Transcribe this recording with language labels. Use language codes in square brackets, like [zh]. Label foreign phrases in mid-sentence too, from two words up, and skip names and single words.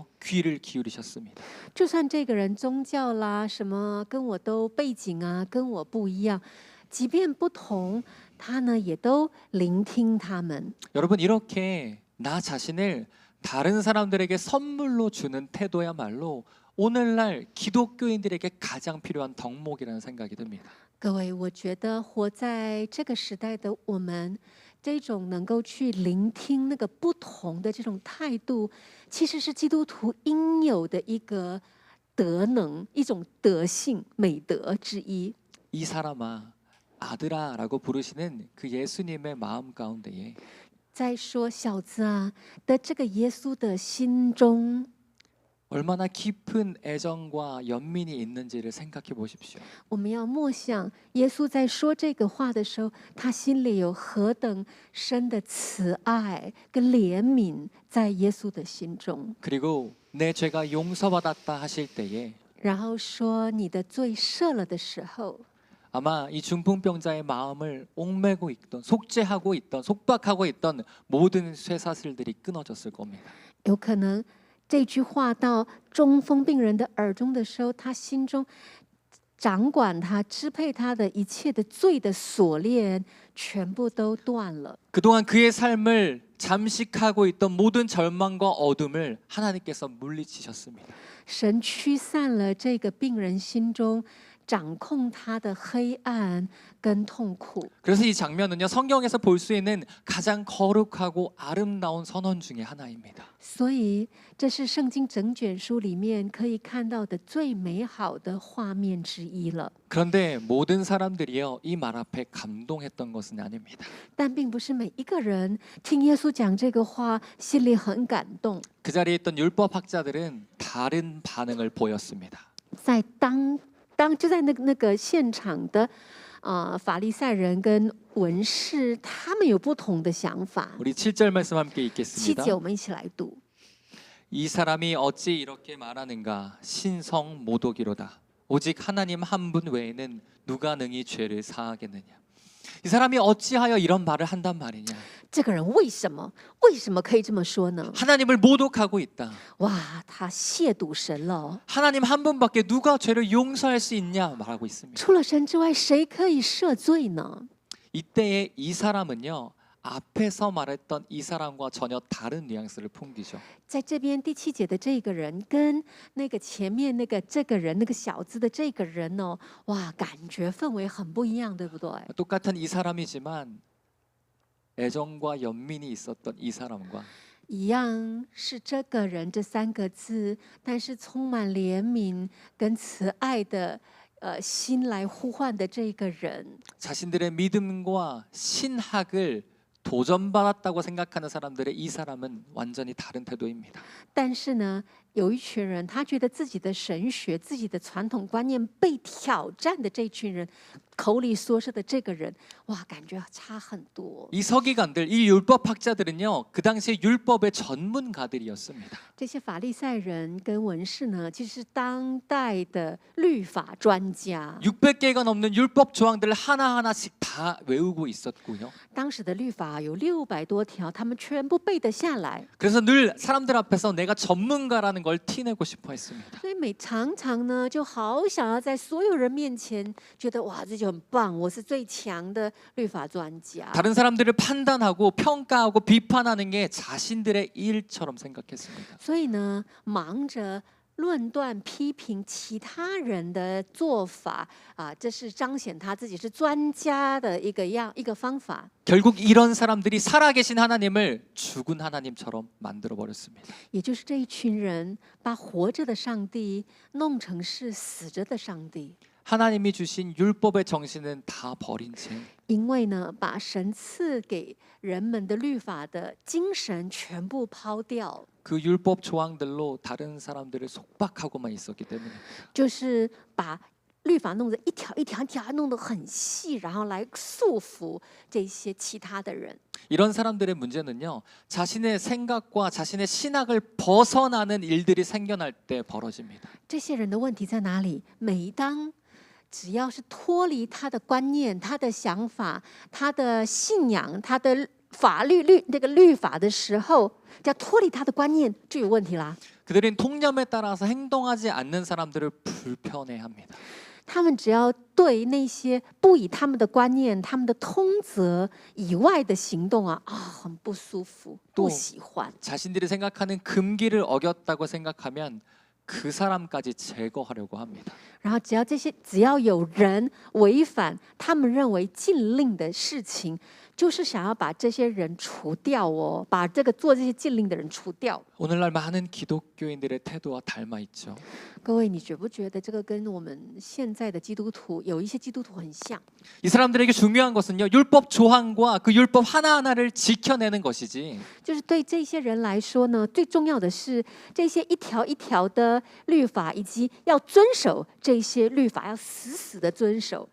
[ko] 귀를 기울이셨습니다. [zh] 就算这个人宗教啦，什么跟我都背景啊，跟我不一样，即便不同，他呢也都聆听他们。 [ko] 여러분 이렇게 나 자신을 다른 사람들에게 선물로 주는 태도야말로 오늘날 기독교인들에게 가장 필요한 덕목이라는 생각이 듭니다. [zh] 各位，我觉得活在这个时代的我们，这种能够去聆听那个不同的这种态度，其实是基督徒应有的一个德能，一种德性美德之一。 [ko] 이 사람아 아들아라고 부르시는 그 예수님의 마음 가운데에 [zh] 再说小子啊的这个耶稣的心中， [ko] 얼마나 깊은 애정과 연민이 있는지를 생각해 보십시오. [zh] 我们要默想耶稣在说这个话的时候，他心里有何等深的慈爱跟怜悯在耶稣的心中。 [ko] 그리고 내 죄가 용서받았다 하실 때에 [zh] 然后说你的罪赦了的时候， [ko] 아마 이 중풍병자의 마음을 옥매고 있던 속죄하고 있던 속박하고 있던 모든 쇠사슬들이 끊어졌을 겁니다. [zh] 有可能这句话到中风病人的耳中的时候，他心中掌管他、支配他的一切的罪的锁链，全部都断了。 [ko] 그동안 그의 삶을 잠식하고 있던 모든 절망과 어둠을 하나님께서 물리치셨습니다. [zh] 神驱散了这个病人心中掌控他的黑暗跟痛苦。 [ko] 그래서 이 장면은요 성경에서 볼 수 있는 가장 거룩하고 아름다운 선언 중에 하나입니다. [zh] 所以，这是圣经整卷书里面可以看到的最美好的画面之一了。 [ko] 그런데 모든 사람들이요 이 말 앞에 감동했던 것은 아닙니다. [zh] 但并不是每一个人听耶稣讲这个话，心里很感动。 [ko] 그 자리에 있던 율법학자들은 다른 반응을 보였습니다. [zh] 在就在那个现场的法利赛人跟文士，他们有不同的想法。 [ko] 우리 7절 말씀 함께 [zh] 7 [ko] 읽겠습니다. [zh] 节我们一起来读。 [ko] 이 사람이 어찌 이렇게 말하는가 신성 모독이로다. 오직 하나님 한 분 외에는 누가 능히 죄를 사하겠느냐. 이 사람이 어찌하여 이런 말을 한단 말이냐. [zh] 这个人为什么可以这么说呢？ [ko] 하나님을 모독하고 있다. [zh] 哇，他亵渎神了！ [ko] 하나님 한 분밖에 누가 죄를 용서할 수 있냐 말하고 있습니다. [zh] 除了神之外，谁可以赦罪呢？ [ko] 이때에 이 사람은요 앞에서 말했던 이 사람과 전혀 다른 뉘앙스를 풍기죠. [zh] 在这边第7节的这个人跟那个前面那个这个人那个小子的这个人哦，哇，感觉氛围很不一样，对不对？ [ko] 똑같은 이 사람이지만 애정과 연민이 있었던 이 사람과 [zh] 一样是这个人这3个字，但是充满怜悯跟慈爱的心来呼唤的这个人， [ko] 자신들의 믿음과 신학을 도전받았다고 생각하는 사람들의 이 사람은 완전히 다른 태도입니다. [zh] 但是呢，有一群人他觉得自己的神学、自己的传统观念被挑战的这群人，口里所说的这个人，哇，感觉差很多。 [ko] 이 서기관들, 이 율법학자들은요, 그 당시에 율법의 전문가들이었습니다. [zh] 这些法利赛人跟文士呢，其实是当代的律法专家。 [ko] 600개가 넘는 율법 조항들을 하나하나씩 다 외우고 있었고요. [zh] 当时的律法有600多条，他们全部背得下来。 [ko] 그래서 늘 사람들 앞에서 내가 전문가라는 걸 티내고 싶어 했습니다. [zh] 所以常常呢，就好想要在所有人面前觉得哇，这就很棒，我是最强的律法专家。 [ko] 다른 사람들을 판단하고 평가하고 비판하는 게 자신들의 일처럼 생각했습니다. [zh] 所以呢，忙着论断批评其他人的做法啊，这是彰显他自己是专家的一个方法。 [ko] 결국 이런 사람들이 살아계신 하나님을 죽은 하나님처럼 만들어 버렸습니다. [zh] 也就是这一群人把活着的上帝弄成是死着的上帝。 [ko] 하나님이 주신 율법의 정신은 다 버린 채 [zh] 因为呢，把神赐给人们的律法的精神全部抛掉， [ko] 그 율법 조항들로 다른 사람들을 속박하고만 있었기 때문에 [zh] 就是把律法弄得一条一条一条弄得很细，然后来束缚这些其他的人。 [ko] 이런 사람들의 문제는요, 자신의 생각과 자신의 신학을 벗어나는 일들이 생겨날 때 벌어집니다. [zh] 这些人的问题在哪里？每当只要是脱离他的观念、他的想法、他的信仰、他的法律那个律法的时候，只要脱离他的观念，就有问题啦。 [ko] 그들은 통념에 따라서 행동하지 않는 사람들을 불편해합니다. [zh] 他们只要对那些不以他们的观念、他们的通则以外的行动啊，很不舒服，不喜欢。 [ko] 자신들이 생각하는 금기를 어겼다고 생각하면 그 사람까지 제거하려고 합니다. [zh] 然后只要有人违反他们认为禁令的事情，就是想要把这些人除掉哦，把这个做这些禁令的人除掉。 [ko] 오늘날 많은 기독교인들의 태도와 닮아 있죠. [zh] 各位，你觉不觉得这个跟我们现在的基督徒有一些基督徒很像？ [ko] 이 사람들에게 중요한 것은요, 율법 조항과 그 율법 하나하나를 지켜내는 것이지 [zh] 就是对这些人来说呢，最重要的是这些一条一条的律法，以及要遵守这些律法，要死死的遵守。